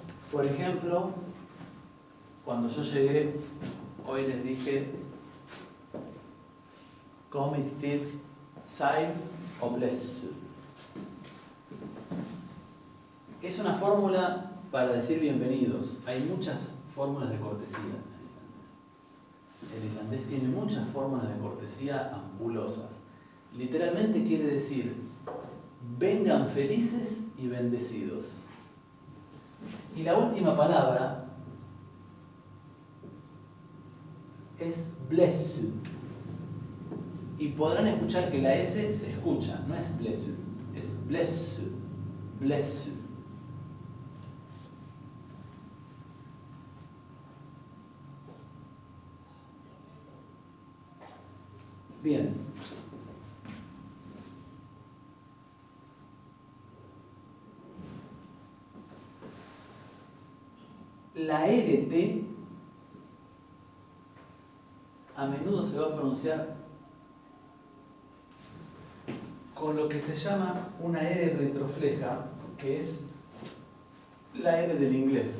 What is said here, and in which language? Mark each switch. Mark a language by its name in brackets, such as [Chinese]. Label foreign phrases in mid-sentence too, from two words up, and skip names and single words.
[Spanish] Por ejemplo, cuando yo llegué, hoy les dije, [Icelandic] Komið þið sæl og blessuð. [Spanish] Es una fórmula para decir bienvenidos. Hay muchas fórmulas de cortesía en el irlandés. El irlandés tiene muchas fórmulas de cortesía ambulosas. Literalmente quiere decir, vengan felices y bendecidos. Y la última palabra es blessed. Y podrán escuchar que la S se escucha, no es blessed, es blessed, blessed. Bien. La RT a menudo se va a pronunciar con lo que se llama una R retrofleja, que es la R del inglés.